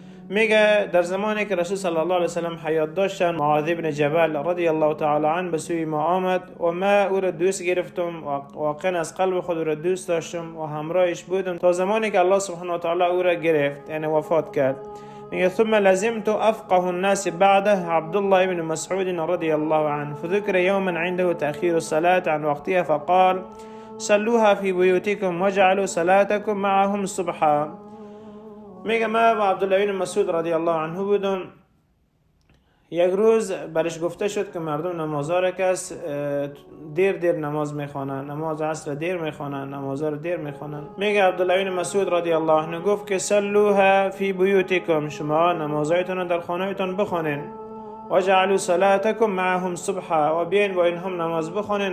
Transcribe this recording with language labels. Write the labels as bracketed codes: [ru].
[fa] میگه در زمانی که رسول صلی الله علیه وسلم حیات داشتن، معاذ بن جبل رضی الله تعالی عنه به سوی ما آمد و ما او را دوست گرفتم و واقعا از قلب خود او را دوست داشتم و همراهش بودم تا زمانی که الله سبحانه و تعالی او را گرفت، یعنی وفات کرد. میگه [ar] ثم لزمت افقه الناس بعده عبد الله بن مسعود رضی الله عنه فذكر يوما عنده تأخير الصلاة عن وقتها فقال صلوها في بيوتكم واجعلوا صلاتكم معهم صبحا. [fa] میگه ما با عبدالله بن مسعود رضی الله عنه بودم. یک روز برش گفته شد که مردم نمازها را کس دیر نماز میخوانن، نماز عصر دیر میخوانن، نمازها را دیر میخوانن. میگه عبدالله بن مسعود رضی الله عنه گفت که [ar] صلوها فی بیوتکم، [fa] شما نمازهایتون در خانه‌تون بخوانین، [ar] و جعلوا صلاتکم معهم صبحا، [fa] و بیاین با اینها نماز بخوانین.